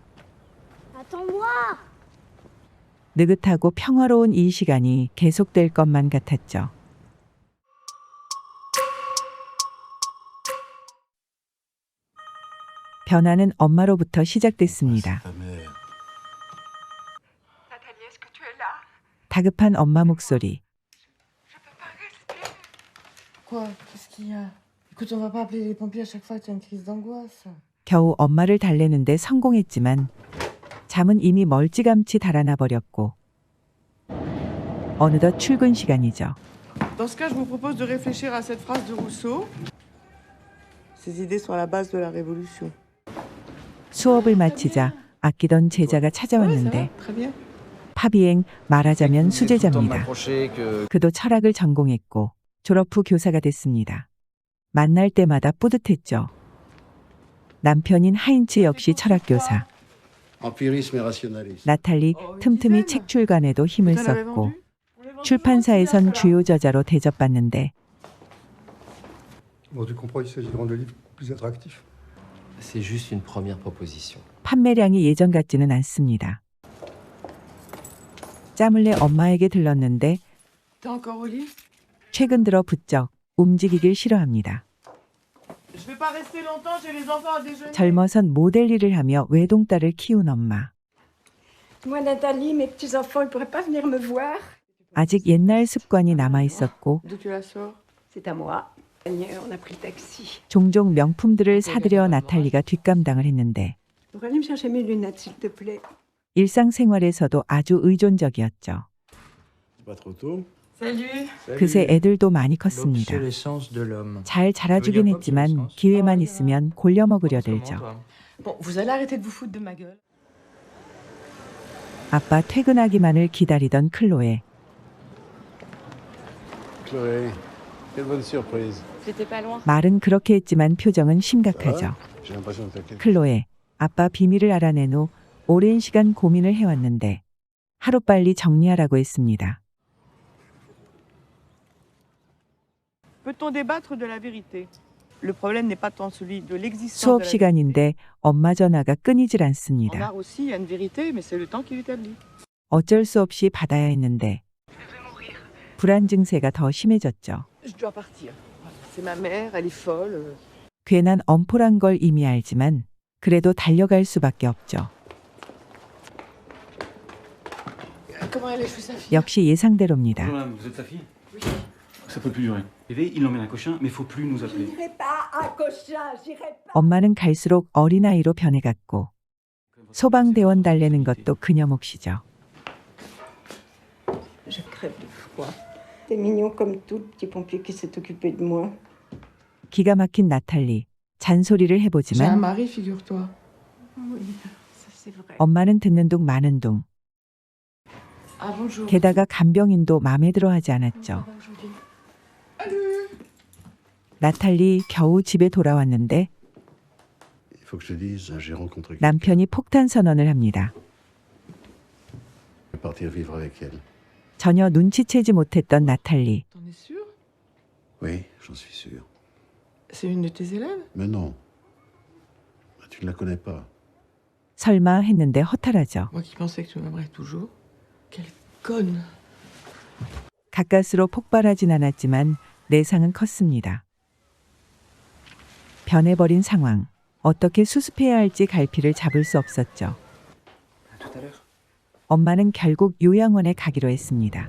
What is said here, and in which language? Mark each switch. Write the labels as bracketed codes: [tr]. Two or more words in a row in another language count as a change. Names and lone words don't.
[fr] Attends-moi. [ko] 느긋하고 평화로운 이 시간이 계속될 것만 같았죠. 변화는 엄마로부터 시작됐습니다. [fr] Nathalie, est-ce que tu es là? [ko] 다급한 엄마 목소리. [fr] Je peux pas respirer. Quoi? Qu'est-ce qu'il y a? Écoute, on va pas appeler les pompiers à chaque fois que tu as une crise d'angoisse. [ko] 겨우 엄마를 달래는데 성공했지만 잠은 이미 멀찌감치 달아나 버렸고 어느덧 출근 시간이죠. [fr] Dans ce cas, je vous propose de réfléchir à cette phrase de Rousseau. Ces idées sont à la base de la révolution. [ko] 수업을 마치자 아끼던 제자가 [fr] Ouais, ça [ko] 찾아왔는데 [fr] va, très bien. [ko] 파비엥 말하자면 수제자입니다. [fr] que [ko] 그도 철학을 전공했고 졸업 후 교사가 됐습니다. 만날 때마다 뿌듯했죠. 남편인 하인츠 역시 철학교사. [fr] Empirisme et rationalisme. [ko] 나탈리 틈틈이 책 출간에도 힘을 [fr] Vous en avez [ko] 썼고 [fr] vendu? [ko] 출판사에선 주요 저자로 대접받는데 [fr] Bon, tu comprends, il s'agit de rendre le livre plus attractif. c'est juste une première proposition. [ko] 판매량이 예전 같지는 않습니다. 짜물래 엄마에게 들렀는데 [fr] T'es encore au lit? [ko] 최근 들어 부쩍 움직이길 싫어합니다. [fr] Je vais pas rester longtemps, j'ai les enfants à déjeuner. [ko] 젊어선 모델 일을 하며 외동딸을 키운 엄마. [fr] Moi, Nathalie, mes petits-enfants, ils pourraient pas venir me voir. [ko] 아직 옛날 습관이 남아 있었고 [fr] D'où tu la sors? C'est à moi. On a pris le taxi. [ko] 종종 명품들을 사들여 나탈리가 뒷감당을 했는데 [fr] Tu pourrais aller me chercher mes lunettes, s'il te plaît. [ko] 일상생활에서도 아주 의존적이었죠. [fr] C'est pas trop tôt. Salut. [ko] 그새 애들도 많이 컸습니다. [fr] L'obsolescence de l'homme. [ko] 잘 자라주긴 했지만 기회만 있으면 골려 먹으려 들죠. [fr] Bon, vous allez arrêter de vous foutre de ma gueule. [ko] 아빠 퇴근하기만을 기다리던 클로에. [fr] Chloé, quelle bonne surprise. J'étais pas loin. [ko] 말은 그렇게 했지만 표정은 심각하죠. [fr] J'ai l'impression de faire quelque chose. [ko] 클로에, 아빠 비밀을 알아낸 후 오랜 시간 고민을 해왔는데 하루빨리 정리하라고 했습니다. [fr] Peut-on débattre de la vérité? Le problème n'est pas tant celui de l'existence [ko] 수업 [fr] de la [ko] 시간인데 엄마 전화가 끊이질 [fr] En [ko] 않습니다. [fr] art aussi, il y a une vérité, mais c'est le temps qui l'établit. [ko] 어쩔 수 없이 받아야 했는데 불안 증세가 더 심해졌죠. [fr] Je dois partir. Voilà, c'est ma mère, elle est folle. [ko] 괜한 엄포란 걸 이미 알지만 그래도 달려갈 수밖에 없죠. [fr] Comment elle échoue sa fille? [ko] 역시 예상대로입니다. [fr] Bonjour madame, vous êtes sa fille? Oui. Ça peut plus durer. Il emmène un cochin, mais faut plus nous appeler. J'irai pas à Cochin, j'irai pas. [ko] 엄마는 갈수록 어린아이로 변해갔고 소방대원 달래는 것도 그녀 몫이죠. [fr] Je crève de froid. T'es mignon comme tout, le petit pompier qui s'est occupé de moi. [ko] 기가 막힌 나탈리. 잔소리를 [fr] J'ai un [ko] 해보지만 [fr] mari, figure-toi. Oui, ça c'est vrai. [ko] 엄마는 듣는 둥 마는 둥. [fr] Ah bonjour. [ko] 게다가 간병인도 마음에 들어하지 않았죠. 나탈리 겨우 집에 돌아왔는데 [fr] Il faut que je te dise, j'ai rencontré quelqu'un. [ko] 남편이 폭탄 선언을 합니다. [fr] Je vais partir vivre avec elle. [ko] 전혀 눈치채지 못했던 나탈리. [fr] T'en es sûr? Oui, j'en suis sûr. C'est une de tes élèves? Mais non. Tu ne la connais pas. [ko] 설마 했는데 허탈하죠. [fr] Moi qui pensais que tu m'aimerais toujours. Quelle conne. [ko] 가까스로 폭발하진 않았지만 내상은 컸습니다. 변해버린 상황. 어떻게 수습해야 할지 갈피를 잡을 수 없었죠. [fr] À tout à l'heure. [ko] 엄마는 결국 요양원에 가기로 했습니다.